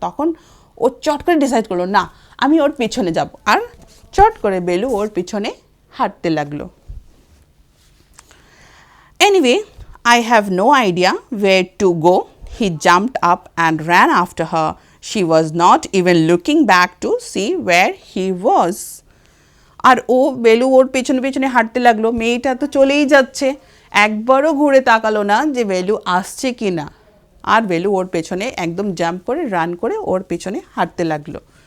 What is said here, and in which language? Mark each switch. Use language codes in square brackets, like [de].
[bn] তখন ও চট করে ডিসাইড করলো, না আমি ওর পিছনে যাব, আর চট করে বেলু ওর পিছনে হাঁটতে লাগলো। [en] Anyway, I have no idea where to go. He jumped up and ran after her. She was not even looking back to see where he was. [bn] আর ও বেলু ওর পেছনে পেছনে হাঁটতে লাগলো, মেয়েটা তো চলেই যাচ্ছে, একবারও ঘুরে তাকালো না যে বেলু আসছে কি না। আর বেলু ওর পেছনে একদম জাম্প করে রান করে ওর পেছনে হাঁটতে লাগলো।